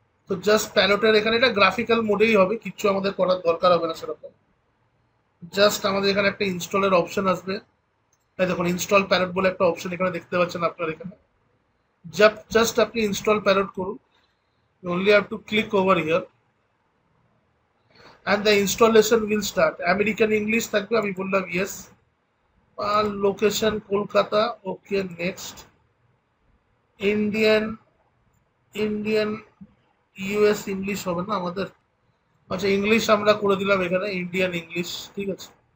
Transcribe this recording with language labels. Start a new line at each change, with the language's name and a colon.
Bangla: তো জাস্ট প্যালোটের এখানে এটা গ্রাফিক্যাল মোডেই হবে, কিচ্ছু আমাদের করার দরকার হবে না সেরকম। জাস্ট আমাদের এখানে একটা ইনস্টলের অপশন আসবে, এই দেখুন ইনস্টল প্যারট বলে একটা অপশন এখানে দেখতে পাচ্ছেন আপনার এখানে। জাস্ট আপনি ইনস্টল প্যারট করুন,
English: you only have to click over here and the installation will start.
Bangla: American English থাকবে, আমি বললাম yes, আর location Kolkata, okay next. Indian, Indian US English হবে না আমাদের, আচ্ছা ইংলিশ আমরা করে দিলাম এখানে, ইন্ডিয়ান ইংলিশ, ঠিক আছে।